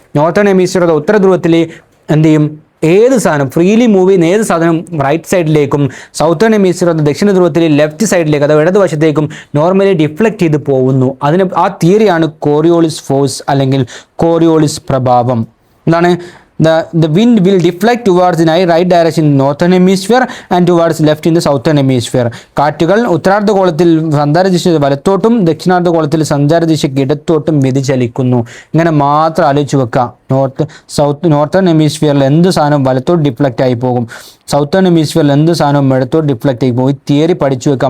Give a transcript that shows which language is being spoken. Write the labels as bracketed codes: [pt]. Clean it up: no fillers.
[ml] Northern hemisphere അതോ ഉത്തര ധ്രുവത്തിൽ എന്ത് ചെയ്യും? ഏത് സാധനം ഫ്രീലി മൂവ് ചെയ്യുന്ന ഏത് സാധനം റൈറ്റ് സൈഡിലേക്കും, സൗത്തേൺ ഹെമിസ്ഫിയർ അതോ ദക്ഷിണ ധ്രുവത്തിൽ ലെഫ്റ്റ് സൈഡിലേക്ക് അഥവാ ഇടതുവശത്തേക്കും നോർമലി ഡിഫ്ലക്റ്റ് ചെയ്ത് പോകുന്നു. ആ തിയറിയാണ് കോറിയോളിസ് ഫോഴ്സ് അല്ലെങ്കിൽ കോറിയോളിസ് പ്രഭാവം. എന്താണ്? [en] The wind will deflect towards the right direction in northern hemisphere and towards left in the southern hemisphere. [ml] കാറ്റുകൾ ഉത്തരാർദ്ധഗോളത്തിൽ സഞ്ചാരദിശ വലത്തോട്ടും ദക്ഷിണാർദ്ധഗോളത്തിൽ സഞ്ചാരദിശയ്ക്ക് ഇടത്തോട്ടും വ്യതിചലിക്കുന്നു. ഇങ്ങനെ മാത്രം ആലോചിച്ച് വെക്കുക. നോർത്തേൺ ഹെമിസ്ഫിയറിൽ എന്ത് സാധനം വലത്തോട്ട് ഡിഫ്ലക്റ്റ് ആയി പോകും, സൗത്തേൺ ഹെമിസ്ഫിയറിൽ എന്ത് സാധനം ഇടത്തോട്ട് ഡിഫ്ലക്റ്റ് ആയി പോകും. ഈ തിയറി പഠിച്ചു വെക്കുക.